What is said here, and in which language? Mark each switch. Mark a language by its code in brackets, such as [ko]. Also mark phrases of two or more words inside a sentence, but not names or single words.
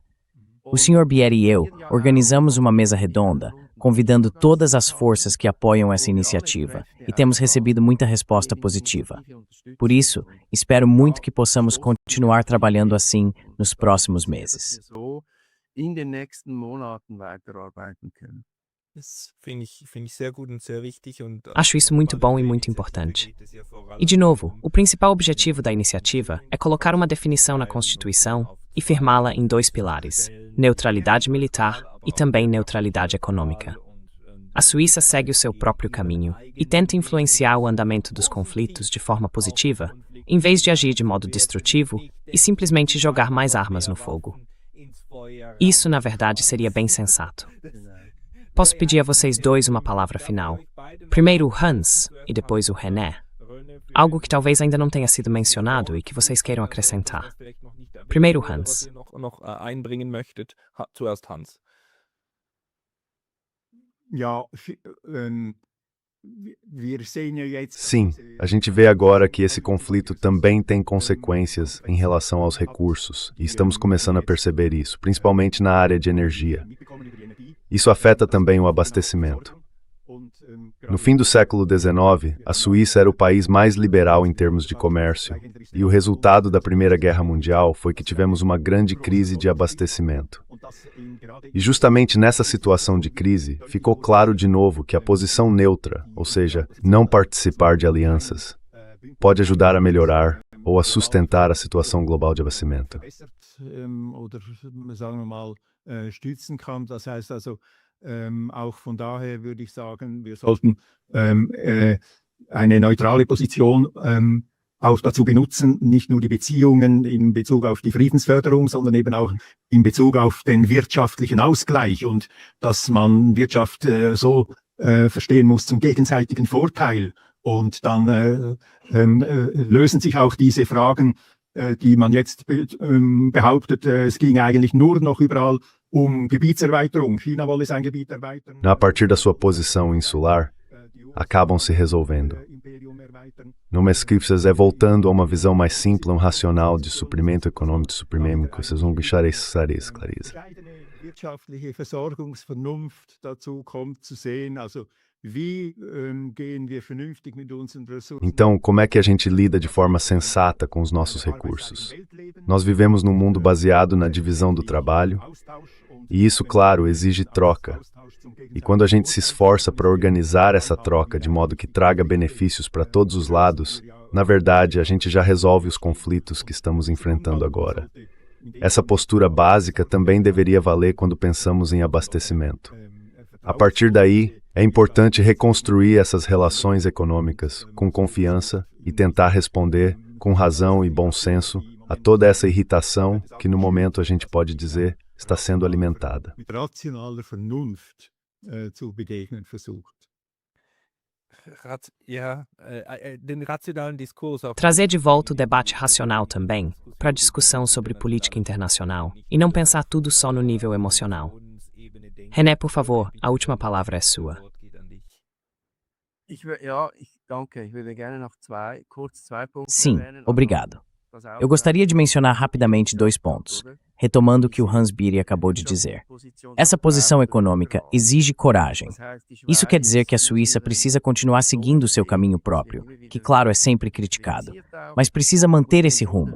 [pt] O Sr. Bier e eu organizamos uma mesa redonda, convidando todas as forças que apoiam essa iniciativa, e temos recebido muita resposta positiva. Por isso, espero muito que possamos continuar trabalhando assim nos próximos meses. [de] In den nächsten Monaten weiterarbeiten können. Das finde ich sehr gut und sehr wichtig und [pt] Acho isso muito bom e muito importante. E, de novo, o principal objetivo da iniciativa é colocar uma definição na Constituição e firmá-la em 2 pilares, neutralidade militar e também neutralidade econômica. A Suíça segue o seu próprio caminho e tenta influenciar o andamento dos conflitos de forma positiva, em vez de agir de modo destrutivo e simplesmente jogar mais armas no fogo. Isso, na verdade, seria bem sensato. Posso pedir a vocês dois uma palavra final? Primeiro o Hans e depois o René. Algo que talvez ainda não tenha sido mencionado e que vocês queiram acrescentar. Primeiro Hans. [de] noch einbringen möchtet. Zuerst Hans. Ja, [pt] Sim, a gente vê agora que esse conflito também tem consequências em relação aos recursos, e estamos começando a perceber isso, principalmente na área de energia. Isso afeta também o abastecimento. No fim do século XIX, a Suíça era o país mais liberal em termos de comércio, e o resultado da Primeira Guerra Mundial foi que tivemos uma grande crise de abastecimento. E justamente nessa situação de crise, ficou claro de novo que a posição neutra, ou seja, não participar de alianças, pode ajudar a melhorar ou a sustentar a situação global de abastecimento. [de] Oder sagen wir mal, stützen kann. Das heißt also, Auch von daher würde ich sagen, wir sollten eine neutrale Position auch dazu benutzen, nicht nur die Beziehungen in Bezug auf die Friedensförderung, sondern eben auch in Bezug auf den wirtschaftlichen Ausgleich und dass man Wirtschaft so verstehen muss zum gegenseitigen Vorteil. Und dann lösen sich auch diese Fragen, die man jetzt behauptet, es ging eigentlich nur noch überall Gebietserweiterung. China wolle sein Gebiet erweitern. [pt] A partir da sua posição insular, acabam se resolvendo. Numa escrita, voltando a uma visão mais simples, racional de suprimento econômico, de suprimento, vocês vão bichar isso, Clarisa. [de] Wirtschaftliche Versorgungsvernunft dazu kommt zu sehen, also wie gehen wir vernünftig mit unseren Ressourcen. [pt] Então, como é que a gente lida de forma sensata com os nossos recursos? Nós vivemos num mundo baseado na divisão do trabalho, e isso, claro, exige troca. E quando a gente se esforça para organizar essa troca de modo que traga benefícios para todos os lados, na verdade, a gente já resolve os conflitos que estamos enfrentando agora. Essa postura básica também deveria valer quando pensamos em abastecimento. A partir daí, é importante reconstruir essas relações econômicas com confiança e tentar responder, com razão e bom senso, a toda essa irritação que, no momento, a gente pode dizer, está sendo alimentada. [de] Mit rationaler Vernunft zu begegnen versucht. [pt] Trazer de volta o debate racional também, para a discussão sobre política internacional, e não pensar tudo só no nível emocional. René, por favor, a última palavra é sua. [de] Danke. Ich würde gerne noch kurz zwei Punkte [pt] Sim, [de] erwähnen. [pt] obrigado. Eu gostaria de mencionar rapidamente 2 pontos, retomando o que o Hans Bieri acabou de dizer. Essa posição econômica exige coragem. Isso quer dizer que a Suíça precisa continuar seguindo seu caminho próprio, que, claro, é sempre criticado, mas precisa manter esse rumo.